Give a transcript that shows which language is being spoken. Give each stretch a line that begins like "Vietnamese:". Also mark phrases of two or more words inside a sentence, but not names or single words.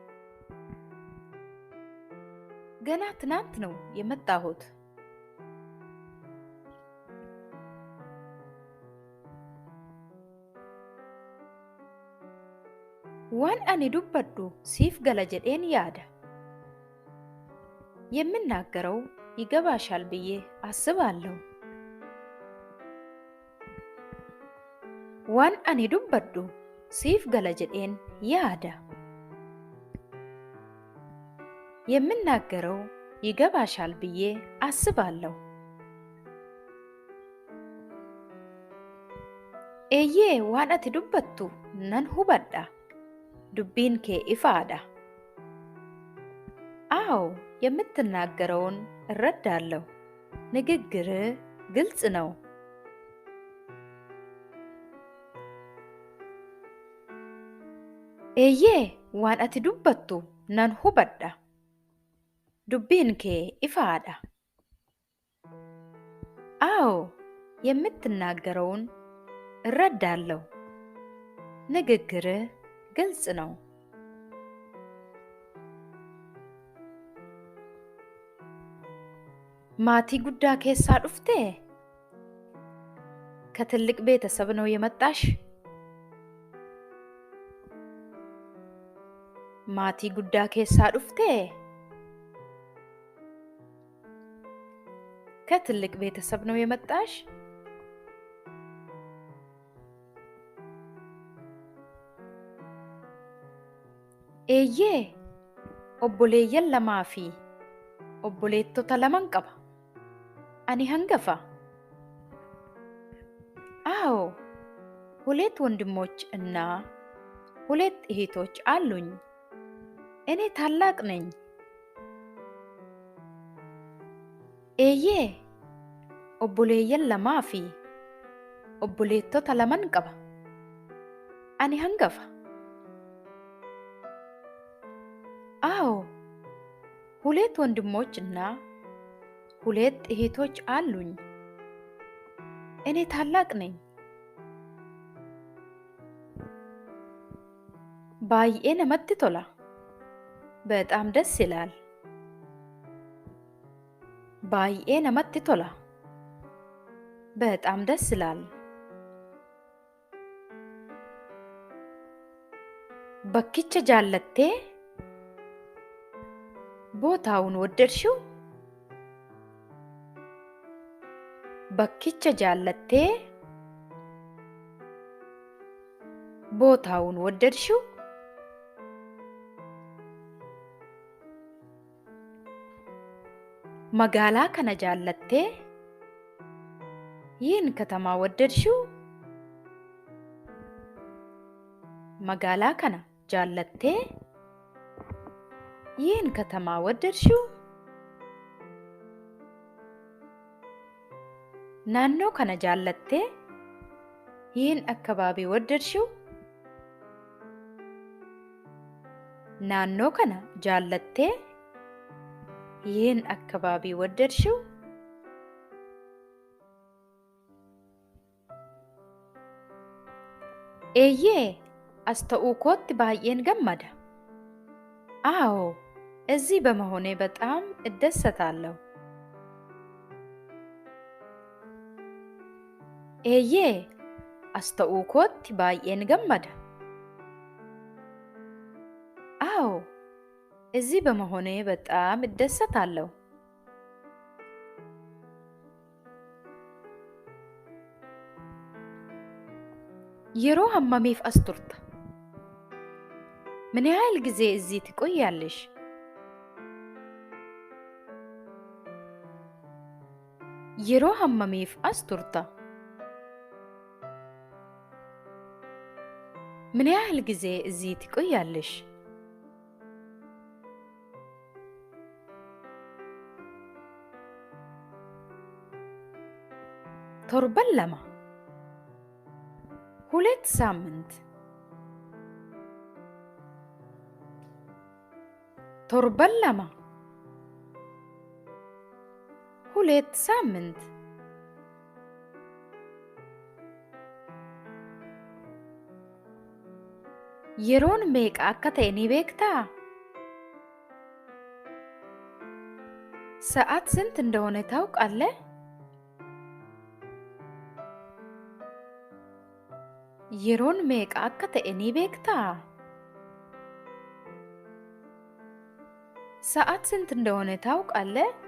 Amharic: ገና ትናንት ነው የመጣሁት።
Oromo: waan ani dubbadhu siif gala jedheen yaada?
Amharic: የምናገረው ይገባሻል ብዬ አስባለሁ።
Oromo: waan ani dubbadhu siif gala jedheen yaada
Amharic: የምናገረው ይገባሻል ብዬ አስባለሁ
Oromo: eeyyee waan ati dubbattu nan hubadha dubbiin kee ifaadha
Amharic: አዎ የምትናገረውን እረዳለሁ ንግግርህ ግልጽ ነው
Oromo: eeyyee waan ati dubbattu nan hubadha dubbiin kee ifaadha
Amharic: አዎ የምትናገረውን እረዳለሁ ንግግርህ ግልጽ ነው
Oromo: maatii guddaa keessaa dhuftee
Amharic: ከትልቅ ቤተሰብ ነው የመጣሽ
Oromo: maatii guddaa keessaa dhuftee
Amharic: ከትልቅ ቤተሰብ ነው የመጣሽ
Oromo: eeyyee obboleeyyan lamaa fi obboleettota laman qaba ani hangafa
Amharic: አዎ ሁለት ወንድሞች እና ሁለት እህቶች አሉኝ እኔ ታላቅ ነኝ
Oromo: eeyyee obboleeyyan lamaa fi obboleettota laman qaba ani hangafa
Amharic: አዎ ሁለት ወንድሞች እና ሁለት እህቶች አሉኝ እኔ ታላቅ ነኝ
Oromo: baay'ee namatti tola
Amharic: በጣም ደስ ይላል
Oromo: baay'ee namatti tola
Amharic: በጣም ደስ ይላል
Oromo: bakkicha jaallattee
Amharic: ቦታውን ወደድሽው
Oromo: bakkicha jaallattee
Amharic: ቦታውን ወደድሽው
Oromo: magaalaa kana jaallattee
Amharic: ይህን ከተማ ወደድሽው
Oromo: magaalaa kana jaallattee
Amharic: ይህን ከተማ ወደድሽው
Oromo: naannoo kana jaallattee
Amharic: ይህን አካባቢ ወደድሽው
Oromo: naannoo kana jaallattee
Amharic: ይህን አካባቢ ወደድሽው
Oromo: eeyyee as ta'uu kootti baay'een gammada
Amharic: አዎ እዚህ በመሆኔ በጣም እደሰታለሁ
Oromo: eeyyee as ta'uu kootti baay'een gammada
Amharic: አዎ እዚህ በመሆኔ በጣም እደሰታለሁ
Oromo: yeroo hammamiif as turta
Amharic: ምን ያህል ጊዜ እዚህ ትቆያለሽ
Oromo: yeroo hammamiif as turta
Amharic: ምን ያህል ጊዜ እዚህ ትቆያለሽ
Oromo: torban lama
Amharic: ሁለት ሳምንት
Oromo: torban lama
Amharic: ሁለት ሳምንት
Oromo: yeroon meeqa akka ta'e ni beektaa
Amharic: ሰዓት ስንት እንደሆነ ታውቃለህ
Oromo: yeroon meeqa akka ta'e ni beektaa
Amharic: ሰዓት ስንት እንደሆነ ታውቃለህ